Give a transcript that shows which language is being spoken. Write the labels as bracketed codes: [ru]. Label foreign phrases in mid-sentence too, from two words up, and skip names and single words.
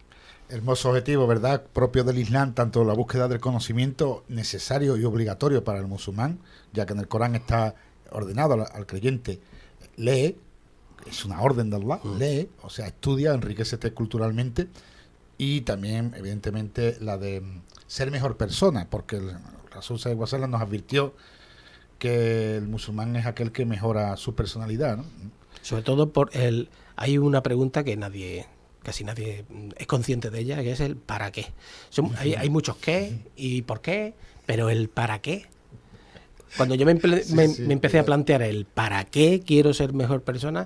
[es] Hermoso objetivo, ¿verdad? Propio del Islam, tanto la búsqueda del conocimiento necesario y obligatorio para el musulmán, ya que en el Corán está ordenado al creyente: lee, es una orden de Allah, lee, o sea, estudia, enriquecete culturalmente, y también, evidentemente, la de ser mejor persona, porque el Rasul [ar] صلى الله عليه وسلم [es] nos advirtió que el musulmán es aquel que mejora su personalidad, ¿no? Sobre todo hay una pregunta que casi nadie es consciente de ella, que es el ¿para qué? Hay muchos qué y por qué, pero el ¿para qué? Cuando yo me empecé a plantear el ¿para qué quiero ser mejor persona?